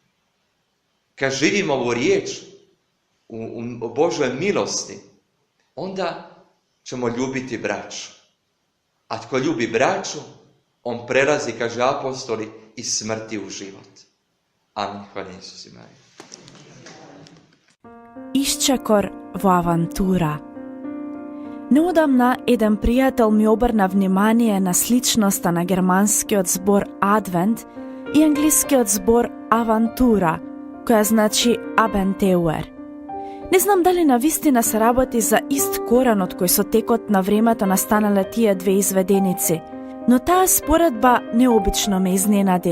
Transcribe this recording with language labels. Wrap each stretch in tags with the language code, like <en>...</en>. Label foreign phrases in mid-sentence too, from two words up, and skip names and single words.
<hr>Kad živimo ovu riječ u Božoj milosti, onda ćemo ljubiti braću. A tko ljubi braću, on prelazi, kaže apostoli, iz smrti u život. Amin. Hvala Isus i Marija.</hr> <mk>Iščekor во авантура. Неодамна еден пријател ми обрна внимание на сличноста на германскиот збор Адвент и англискиот збор авантура, која значи абентеуер. Не знам дали навистина се работи за ист корен од кој со текот на времето настанале тие две изведеници, но таа споредба необично ме изненади.</mk>